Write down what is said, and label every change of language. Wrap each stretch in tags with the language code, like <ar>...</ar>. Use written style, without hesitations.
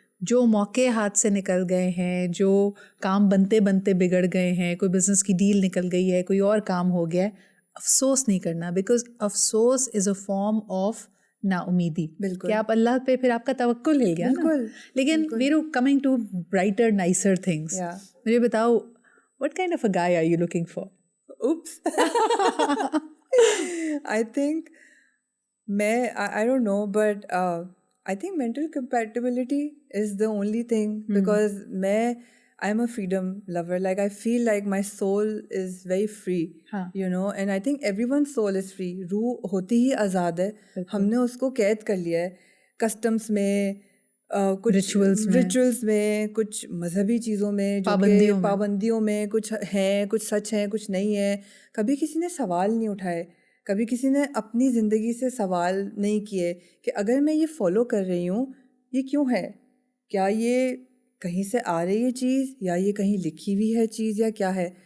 <ur>جو موقع ہاتھ سے نکل گئے ہیں، جو کام بنتے بنتے بگڑ گئے ہیں، کوئی بزنس کی ڈیل نکل گئی ہے، کوئی اور کام ہو گیا ہے، افسوس نہیں کرنا.</ur> <en>Because افسوس is a form of نا امیدی.</en> <ur>بالکل. کہ آپ اللہ پہ پھر آپ کا توکل ہل گیا نا. بالکل. لیکن</ur> <en>we're coming to brighter nicer things,</en> <ur>مجھے بتاؤ</ur> <en>what kind of a guy are you looking for? Oops. I think I don't know, but I think mental compatibility is the only thing because I'm a freedom lover. Like I feel like my soul is very free, you know, and I think everyone's soul is free.</en> <ur>روح ہوتی ہی آزاد ہے. ہم نے اس کو قید کر لیا ہے کسٹمس میں، کچھ میں ریچولس میں، کچھ مذہبی چیزوں میں، جو کہ پابندیوں میں کچھ ہیں، کچھ سچ ہیں، کچھ نہیں ہے. کبھی کسی نے سوال نہیں اٹھائے، کبھی کسی نے اپنی زندگی سے سوال نہیں کیے کہ اگر میں یہ فالو کر رہی ہوں یہ کیوں ہے، کیا یہ کہیں سے آ رہی ہے چیز، یا یہ کہیں لکھی ہوئی ہے چیز، یا کیا ہے.</ur>